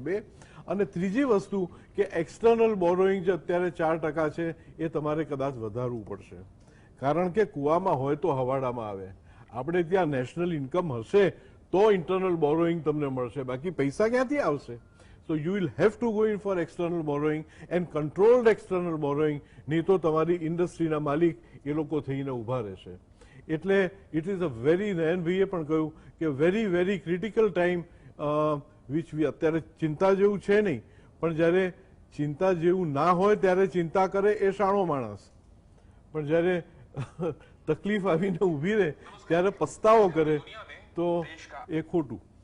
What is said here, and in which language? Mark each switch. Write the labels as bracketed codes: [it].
[gu] 2 અને ત્રીજી વસ્તુ કે એક્સટર્નલ બોરોઈંગ જે અત્યારે 4% છે એ તમારે કદાચ વધારવું પડશે. કારણ કે કુવામાં હોય તો હવાડામાં આવે. આપણે ત્યાં નેશનલ ઇન્કમ હશે તો ઇન્ટરનલ બોરોઈંગ તમને મળશે, બાકી પૈસા ક્યાંથી આવશે? [en] So you will have to go in for external borrowing and controlled external borrowing, [gu] નહીં તો તમારી ઇન્ડસ્ટ્રીના માલિક એ લોકો થઈને ઊભા રહેશે. એટલે [en] it is a very, [gu] નયનભાઈએ પણ કહ્યું કે [en] very very critical time which [gu] અત્યારે ચિંતા જેવું છે નહીં, પણ જ્યારે ચિંતા જેવું ના હોય ત્યારે ચિંતા કરે એ શાણો માણસ, પણ જ્યારે તકલીફ આવીને ઊભી રહે ત્યારે પસ્તાવો કરે તો એ ખોટું.